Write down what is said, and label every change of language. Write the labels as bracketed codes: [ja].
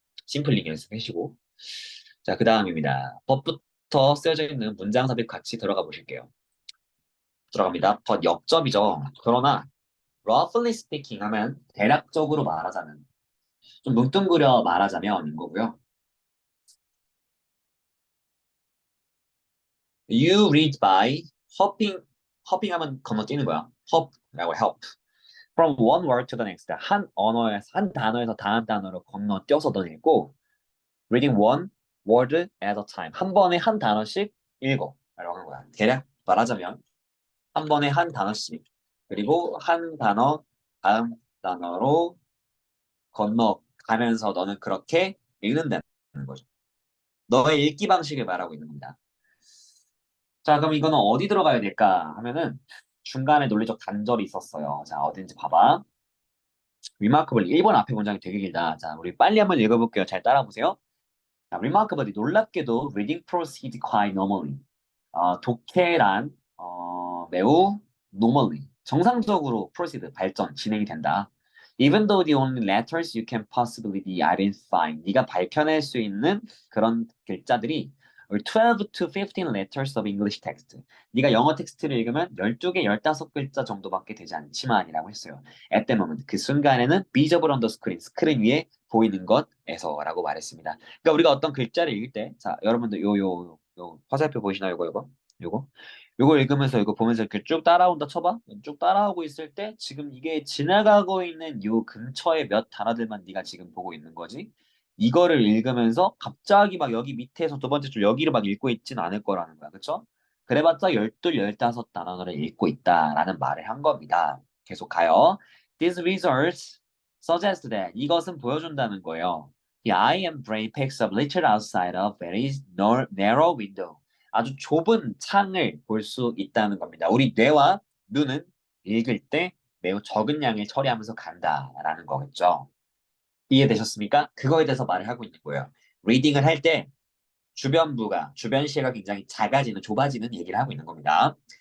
[ko] 심플링 연습하시고. 자, 그 다음입니다. 법부터 쓰여져 있는 문장 삽입 같이 들어가 보실게요. 들어갑니다. 법 역접이죠. 그러나 [en] roughly speaking [ko] 하면 대략적으로 말하자면 좀 뭉뚱그려 말하자면 인 거고요. [en] You read by hopping [ko] 하면 건너뛰는 거야. [en] hop라고 help. From one word to the next. [ko] 한 단어에서 다음 단어로 건너뛰어서 넌 읽고 [en] reading one word at a time. [ko] 한 번에 한 단어씩 읽어. 라고 하는 거야. 대략 말하자면 한 번에 한 단어씩 그리고 한 단어 다음 단어로 건너가면서 너는 그렇게 읽는다는 거죠. 너의 읽기 방식을 말하고 있는 겁니다. 자, 그럼 이거는 어디 들어가야 될까 하면은 중간에 논리적 단절이 있었어요. 자, 어딘지 봐봐. remarkable 1번 앞에 문장이 되게 길다. 자, 우리 빨리 한번 읽어볼게요. 잘 따라보세요. [en] 자, remarkably [ko] 놀랍게도 [en] reading proceeds quite normally. [ko] 독해란 매우 normally 정상적으로 proceed 발전 진행이 된다. [en] Even though the only letters you can possibly be identifying [ko] 네가 밝혀낼 수 있는 그런 글자들이 [en] 12 to 15 letters of English text. [ko] 네가 영어 텍스트를 읽으면 12개, 15글자 정도밖에 되지 않지만이라고 했어요. [en] At the moment [ko] 그 순간에는 [en] visible on the screen [ko] 스크린 위에 보이는 것에서라고 말했습니다. 그러니까 우리가 어떤 글자를 읽을 때, 자, 여러분들 요 화살표 보이시나요? 요거 요거 읽으면서 이거 보면서 이렇게 쭉 따라온다 쳐봐. 쭉 따라오고 있을 때 지금 이게 지나가고 있는 요 근처의 몇 단어들만 네가 지금 보고 있는 거지. 이거를 읽으면서 갑자기 막 여기 밑에서 두 번째 줄 여기를 막 읽고 있지는 않을 거라는 거야. 그쵸? 그래봤자 12, 15 단어를 읽고 있다라는 말을 한 겁니다. 계속 가요. [en] These results suggest that [ko] 이것은 보여준다는 거예요. [en] The eye and brain picks up little outside a very narrow window. [ko] 아주 좁은 창을 볼 수 있다는 겁니다. 우리 뇌와 눈은 읽을 때 매우 적은 양을 처리하면서 간다라는 거겠죠. 이해되셨습니까? 그거에 대해서 말을 하고 있는 거예요. 리딩을 할 때 주변 시야가 굉장히 작아지는, 좁아지는 얘기를 하고 있는 겁니다.